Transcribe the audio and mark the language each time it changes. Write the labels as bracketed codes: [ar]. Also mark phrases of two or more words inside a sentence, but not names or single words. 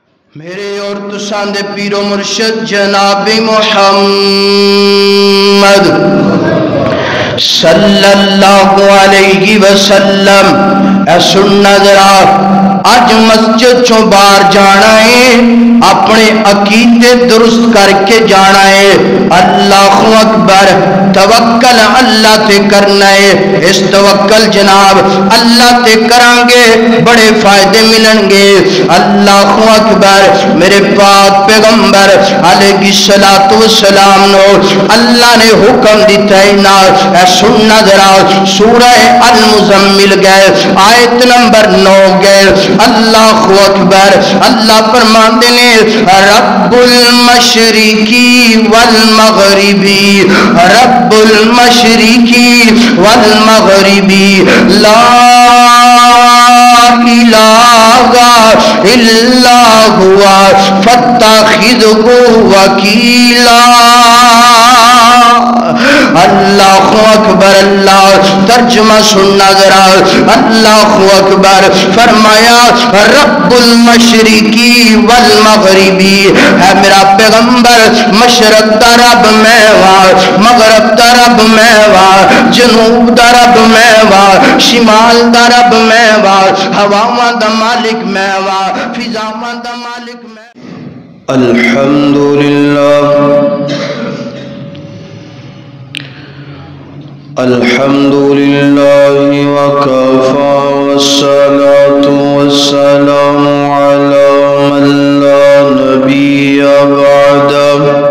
[pa] میرے اور تساں دے پیر و مرشد جناب محمد [ar] صلی اللہ علیہ وسلم [pa] اے سننا ذرا اج مسجد چوں باہر جانا ہے اپنے عقیدے درست کر کے جانا ہے [ar] اللہ اکبر [pa] توکل اللہ تے کرنا ہے اس توکل جناب اللہ تے کرانگے بڑے فائدے ملن گے اللہ اکبر میرے پاک پیغمبر [ar] علیہ الصلوۃ والسلام [pa] نو اللہ نے حکم دیتا ہے نا اے سننا ذرا سورہ المزمل گئے آیت نمبر 9 گئے [ar] اللہ اکبر [pa] اللہ فرماتے ہیں [ar] رب المشرقی والمغربی رب المشرقی والمغربی لا الہ الا ہوا فاتخذہ وکیلا اللہ اکبر اللہ [pa] ترجمہ سننا ذرا [ar] اللہ [pa] اکبر فرمایا [ar] رب المشرقی والمغربی [pa] ہے میرا پیغمبر مشرق دا رب میں وا مغرب دا رب میں وا جنوب دا رب میں وا شمال دا رب میں وا ہواواں دا مالک میں وا فضاواں دا مالک میں الحمدللہ [ar] الحمد لله وكفى والصلاة والسلام على من لا نبي بعده